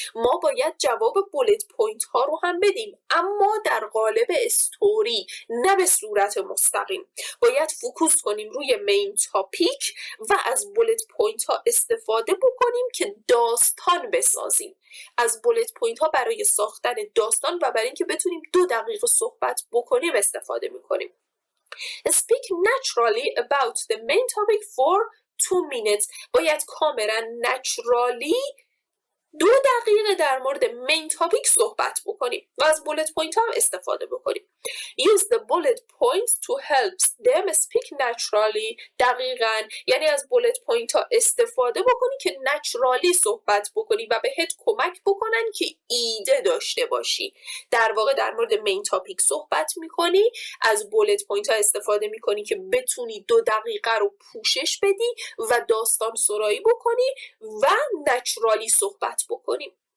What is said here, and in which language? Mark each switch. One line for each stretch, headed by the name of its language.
Persian: ما باید جواب بولت پوینت ها رو هم بدیم، اما در قالب استوری، نه به صورت مستقیم. باید فوکوس کنیم روی مین تاپیک و از بولت پوینت ها استفاده بکنیم که داستان بسازیم، از بولت پوینت ها برای ساختن داستان و برای اینکه بتونیم 2 دقیقه صحبت بکنیم استفاده میکنیم.
English: Speak naturally about the main topic for 2 minutes.
Persian: باید کاملا نچرالی 2 دقیقه در مورد مین تاپیک صحبت بکنیم و از بولت پوینت هم استفاده بکنیم.
English: Use the bullet points to help them speak naturally.
Persian: دقیقاً یعنی از بولت پوینت ها استفاده بکنی که نچرالی صحبت بکنی و بهت کمک بکنن که ایده داشته باشی. در واقع در مورد مین تاپیک صحبت میکنی، از بولت پوینت ها استفاده میکنی که بتونی 2 دقیقه رو پوشش بدی و داستان سرایی بکنی و نچرالی صحبت بکنیم.